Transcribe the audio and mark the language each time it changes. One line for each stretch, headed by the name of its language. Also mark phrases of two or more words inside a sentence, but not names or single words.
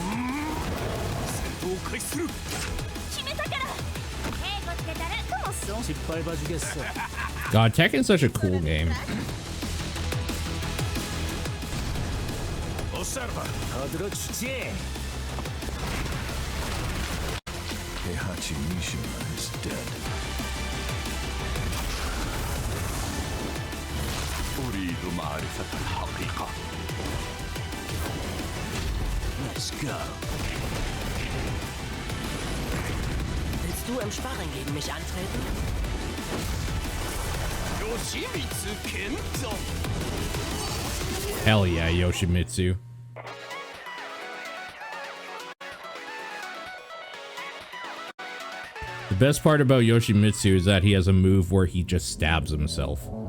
English: God, Tekken's such a cool game. Observa. Heihachi Mishima is dead.
Arabic: أريد معرفة الحقيقة.
English: go.
German: Willst du im Sparring gegen mich antreten? Yoshimitsu Kento.
English: Hell yeah, Yoshimitsu. The best part about Yoshimitsu is that he has a move where he just stabs himself.